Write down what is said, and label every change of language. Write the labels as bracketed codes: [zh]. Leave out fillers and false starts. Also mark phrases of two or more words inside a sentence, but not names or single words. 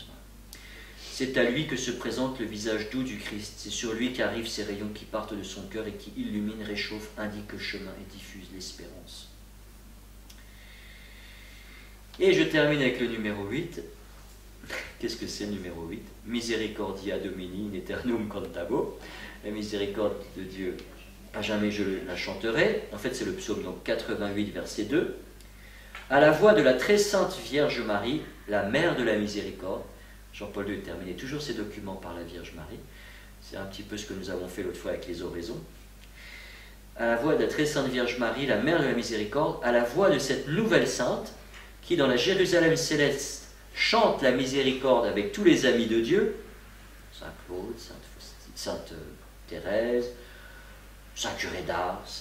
[fr] C'est à lui que se présente le visage doux du Christ. C'est sur lui qu'arrivent ces rayons qui partent de son cœur et qui illuminent, réchauffent, indiquent le chemin et diffusent l'espérance. Et je termine avec le numéro 8. Qu'est-ce que c'est le numéro 8? [la] Misericordia Domini in aeternum cantabo. [fr] La miséricorde de Dieu, à jamais je la chanterai. En fait, c'est le psaume donc 88, verset 2. À la voix de la très sainte Vierge Marie, la mère de la miséricorde. Jean-Paul II terminait toujours ses documents par la Vierge Marie. C'est un petit peu ce que nous avons fait l'autre fois avec les oraisons. À la voix de la très sainte Vierge Marie, la mère de la miséricorde, à la voix de cette nouvelle sainte, qui dans la Jérusalem céleste chante la miséricorde avec tous les amis de Dieu, Saint Claude, Sainte Thérèse, Saint Curé d'Ars.